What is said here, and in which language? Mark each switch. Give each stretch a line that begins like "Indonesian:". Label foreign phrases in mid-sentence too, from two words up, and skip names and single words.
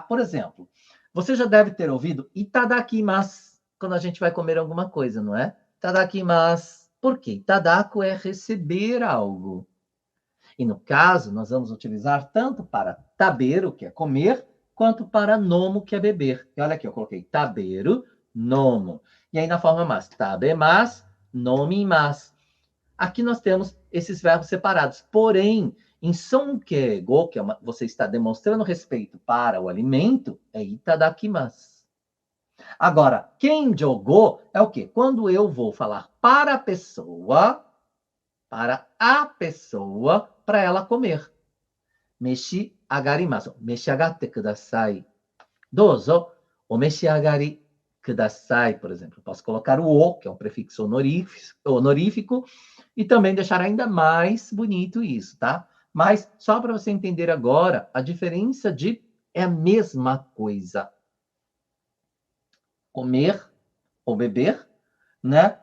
Portuguese: Por exemplo, você já deve ter ouvido itadakimasu quando a gente vai comer alguma coisa, não é? Itadakimasu. Por quê? Itadaku é receber algo. E no caso, nós vamos utilizar tanto para taberu, que é comer, quanto para nomo, que é beber. E olha aqui, eu coloquei
Japanese: 食べる、飲む.
Portuguese: E aí na forma mas,
Japanese: 食べます、飲みます.
Portuguese: Aqui nós temos esses verbos separados. Porém, em sonkeigo, que você está demonstrando respeito para o alimento, é itadakimasu. Agora, kenjogo é o quê? Quando eu vou falar para a pessoa, para ela comer.
Japanese: 召し上がります。召し上がってください. どうぞ、お召し上がりください,
Portuguese: por exemplo. Posso colocar o o, que é um prefixo honorífico, e também deixar ainda mais bonito isso, tá? Mas só para você entender agora, a diferença de é a mesma coisa. Comer ou beber, né?